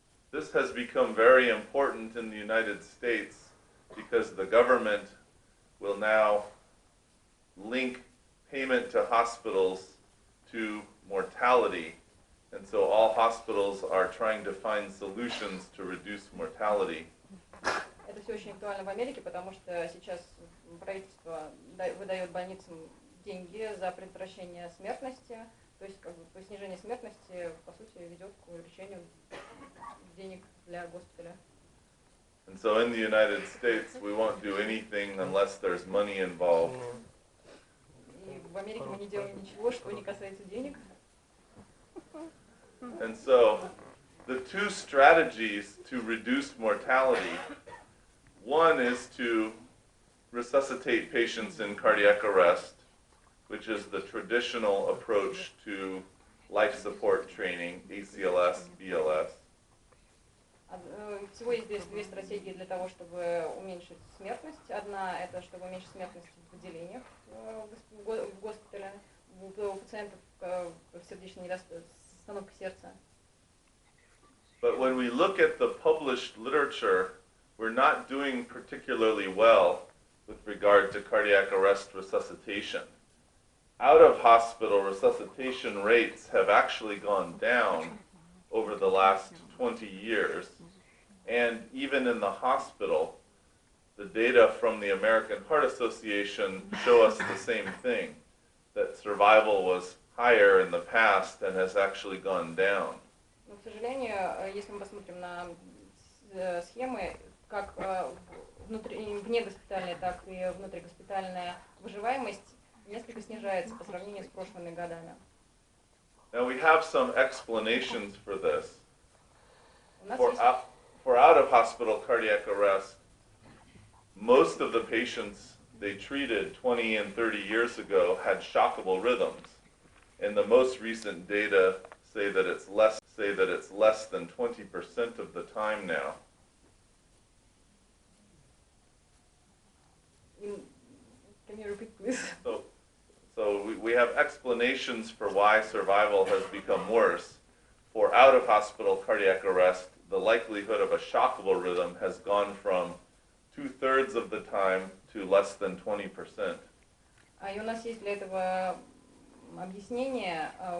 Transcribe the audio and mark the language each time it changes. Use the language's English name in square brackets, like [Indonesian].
[English] This has become very important in the United States because the government will now link payment to hospitals to mortality. And so all hospitals are trying to find solutions to reduce mortality. [Russian] Это все очень актуально в Америке, потому что сейчас правительство выдает больницам деньги за предотвращение смертности, то есть снижение смертности, по сути, ведет к увеличению денег для госпиталя. [English] And so in the United States, we won't do anything unless there's money involved. [Russian] И в Америке мы не делаем ничего, что не касается денег. [English] And so the two strategies to reduce mortality, one is to resuscitate patients in cardiac arrest, which is the traditional approach to life support training, ACLS, BLS. [Russian] Всего есть здесь 2 стратегии для того, чтобы уменьшить смертность. Одна – это чтобы уменьшить смертность в отделениях в госпитале у пациентов с сердечной остановкой сердца. [English] But when we look at the published literature, we're not doing particularly well with regard to cardiac arrest resuscitation. Out-of-hospital resuscitation rates have actually gone down over the last 20 years. And even in the hospital, the data from the American Heart Association show us the same thing, that survival was higher in the past and has actually gone down. [Russian] Но, к сожалению, если мы посмотрим на схемы, как вне госпитальной, так и внутригоспитальная выживаемость несколько снижается по сравнению с прошлыми годами. [English] Now we have some explanations for this. [Russian] У нас [English] For, [Russian] есть [English] for out-of-hospital cardiac arrest, most of the patients they treated 20 and 30 years ago had shockable rhythms, and the most recent data say that it's less than 20% of the time now. Can you repeat, please? So we have explanations for why survival has become worse. For out-of-hospital cardiac arrest, the likelihood of a shockable rhythm has gone from 2/3 of the time to less than 20%. [Russian] И у нас есть для этого объяснение.